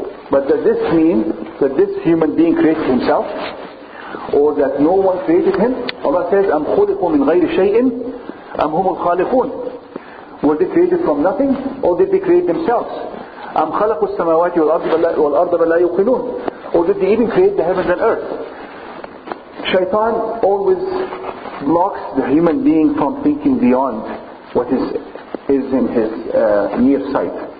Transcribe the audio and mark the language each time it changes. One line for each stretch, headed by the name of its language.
English: But does this mean that this human being created himself? Or that no one created him? Allah says,
Arabic: أَمْ خُلِقُوا مِنْ غَيْرِ شَيْءٍ أَمْ هُمُ الْخَالِقُونَ.
English: Were they created from nothing? Or did they create themselves?
Arabic: أَمْ خَلَقُوا السَّمَاوَاتِ وَالْأَرْضَ بَلْ لَا يُوقِنُونَ.
English: Or did they even create the heavens and earth? Shaitan always blocks the human being from thinking beyond what is in his near sight.